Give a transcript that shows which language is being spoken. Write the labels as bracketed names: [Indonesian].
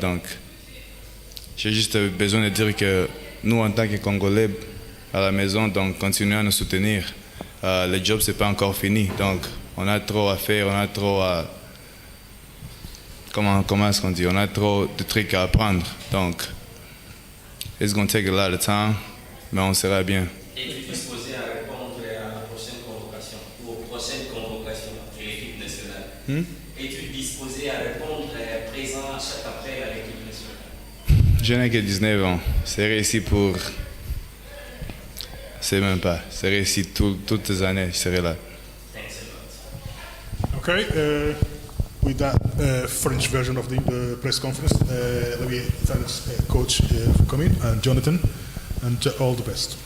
[French] Donc, j'ai juste besoin de dire que nous, en tant que Congolais, à la maison, donc, continuons à nous soutenir. Le job, c'est pas encore fini. Donc, on a trop à faire, on a trop à... Comment est-ce qu'on dit? On a trop de trucs à apprendre. Donc, [English] it's going to take a lot of time, [French] mais on sera bien. Es-tu disposé à répondre à la prochaine convocation ou aux prochaines convocations de l'équipe nationale? Es-tu disposé à répondre présent à chaque appel à l'équipe nationale? Je n'ai que 19 ans. C'est réussi pour... C'est même pas. C'est réussi toutes les années, je serai là. [English] Thanks a lot. Okay, with that French version of the press conference, let me thank Coach for coming and Jonathan, and all the best.